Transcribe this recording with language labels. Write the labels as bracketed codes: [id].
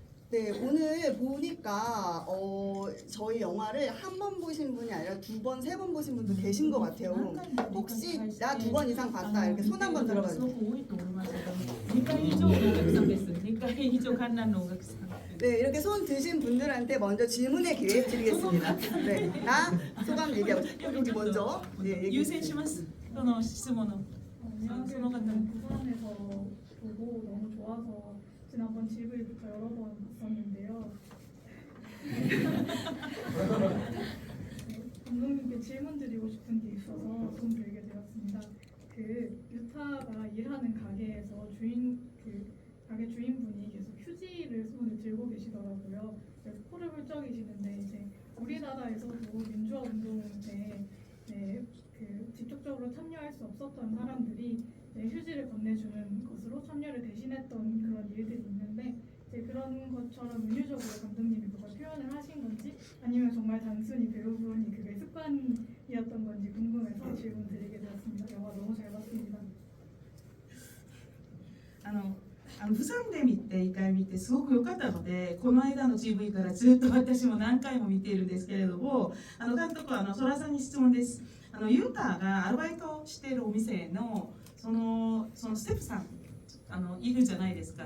[ko] 네, 오늘 보니까 저희 영화를 한 번 보신 분이 아니라 두 번, 세 번 보신 분도 계신 것 같아요. 혹시 나 두 번 이상 봤다 이렇게 손 한번 들어봐주세요. [ja] 2回以上のお客さんです。2回以上観覧のお客さん。 [ko] 네, 이렇게 손 드신 분들한테 먼저 질문의 기회 드리겠습니다. 네, 나 소감 얘기하고 여기 먼저 네, [ja] 優先します。その質問の。 [ko] 안녕하세요. 저는 부산에서 보고 너무 좋아서 지난번 GV부터 여러 번 봤었는데요. 감독님께 질문 드리고 싶은 게 있어서 손 들게 되었습니다. 그 유타가 일하는 가게에서 가게 주인분이 계속 휴지를 손에 들고 계시더라고요. 그래서 코를 훌쩍이시는데 이제 우리나라에서도 민주화 운동 때 직접적으로 참여할 수 없었던 사람들이 휴지를 건네주는 것으로 참여를 대신했던 그런 일들이 있는데 그런 것처럼 은유적으로 감독님이 그걸 표현을 하신 건지 아니면 정말 단순히 배우분이 그게 습관이었던 건지 궁금해서 질문 드리게 되었습니다. 영화 너무 잘 봤습니다. [ja] 釜山で1回見てすごく良かったのでこの間の GV からずっと私も何回も見ているんですけれども監督は空さんに質問です。ユータがアルバイトしているお店のそのステップさんいるじゃないですか。